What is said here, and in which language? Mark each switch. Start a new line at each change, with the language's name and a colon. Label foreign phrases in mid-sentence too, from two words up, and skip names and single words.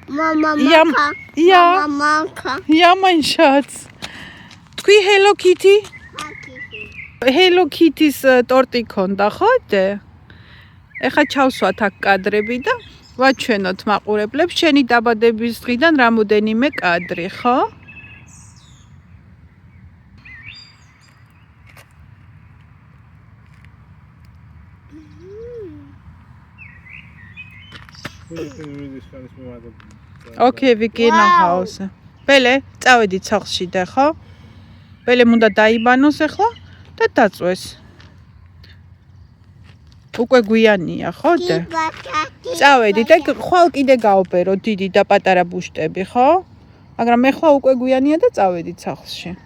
Georgian: იამანშაც. თქვი ჰელო კიტი? ჰელო კიტის ტორტი გქონდა, ხო დე? ეხა ჩავსვათ აქ კადრები და ვაჩვენოთ მაყურებლებს შენი დაბადების დღიდან რამოდენიმე კადრი, ხო?
German: Okay, wir gehen nach Hause.
Georgian: ბელე, წავედით სახლში და ხო? ბელემ უნდა დაიბანოს ახლა და დაწვეს. უკვე გვიანია, ხო და? წავედით, ეგ ხვალ კიდე გავბერო დიდი და პატარა ბუშტები, ხო? მაგრამ ეხლა უკვე გვიანია და წავედით სახლში.